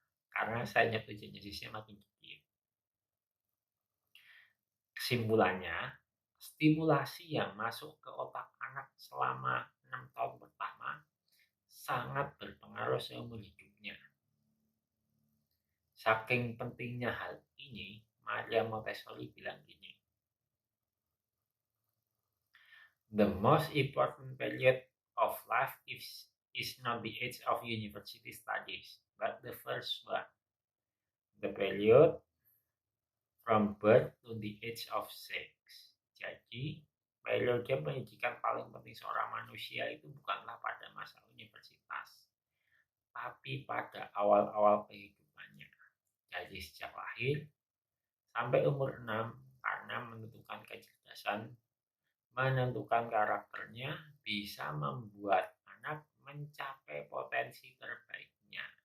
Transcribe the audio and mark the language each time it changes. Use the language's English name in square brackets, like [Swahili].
[Indonesian] Karena synaptogenesisnya makin dikit. Kesimpulannya, stimulasi yang masuk ke otak anak selama 6 tahun pertama sangat berpengaruh seumur hidupnya. Saking pentingnya hal ini, Maria Montessori bilang gini, [English] "The most important period of life is not the age of university studies, but the first one. The period from birth to the age of 6. [Indonesian] Jadi, Periode pendidikan paling penting seorang manusia itu bukanlah pada masa universitas, tapi pada awal-awal kehidupannya. Jadi sejak lahir sampai umur 6, karena menentukan kecerdasan, menentukan karakternya, bisa membuat anak mencapai potensi terbaiknya.